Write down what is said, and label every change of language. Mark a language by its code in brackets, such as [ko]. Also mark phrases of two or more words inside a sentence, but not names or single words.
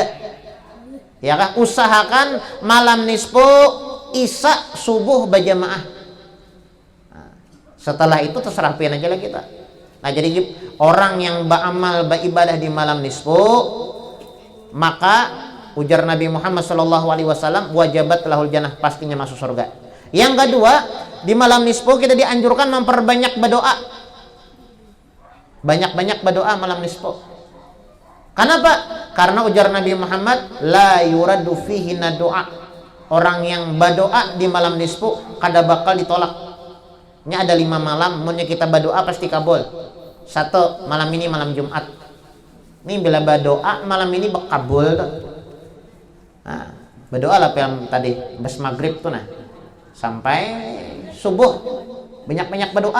[bjn] Ya kah, usahakan malam nisfu isya subuh berjamaah. Setelah itu terserah pian aja lah kita. [id] Nah, jadi orang yang beramal beribadah di malam nisfu, maka ujar Nabi Muhammad SAW, [ar] وجبت له الجنة, [id] pastinya masuk surga. Yang kedua, di malam nisfu kita dianjurkan memperbanyak berdoa. Banyak-banyak berdoa malam nisfu. Kenapa? Karena ujar Nabi Muhammad, [ar] لا يرد فيه دعاء. [bjn] Orang yang berdoa di malam nisfu kada bakal ditolak. Ini ada 5 malam, maunya kita berdoa pasti kabul. [id] 1, malam ini malam Jumat. [bjn] Ini bila berdoa malam ini bakabul. Nah, berdoa lah yang tadi bas maghrib tuh nah, sampai subuh banyak-banyak berdoa.